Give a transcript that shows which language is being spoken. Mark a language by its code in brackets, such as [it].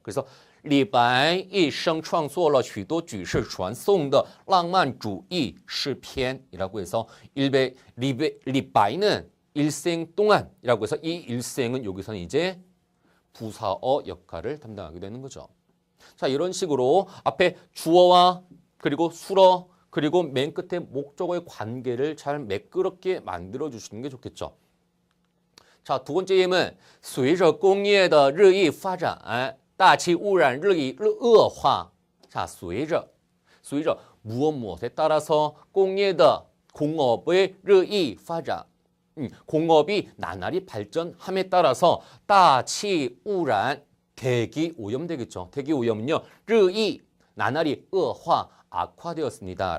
[ko] 그래서 [zh] 李白一生创作了许多举世传颂的浪漫主义诗篇 [ko] 이라고 해서 리바이는 일생 동안이라고 해서 이 일생은 여기서는 이제 부사어 역할을 담당하게 되는 거죠. 자, 이런 식으로 앞에 주어와 그리고 수어 그리고 맨 끝에 목적어의 관계를 잘 매끄럽게 만들어 주시는 게 좋겠죠. 자, 두 번째 예문 [zh] 随着工业的日益发展大气污染日益恶化. [ko] 자, [zh] 随着 [ko] 무엇에 따라서 [zh] 工业的 [ko] 공업의 [zh] 日益发展 [ko] 공업이 나날이 발전함에 따라서 [zh] 大气污染 [ko] 대기 오염 되겠죠. 대기 오염은요 [zh] 日益 [ko] 나날이 [zh] 恶化 [ko] 악화되었습니다.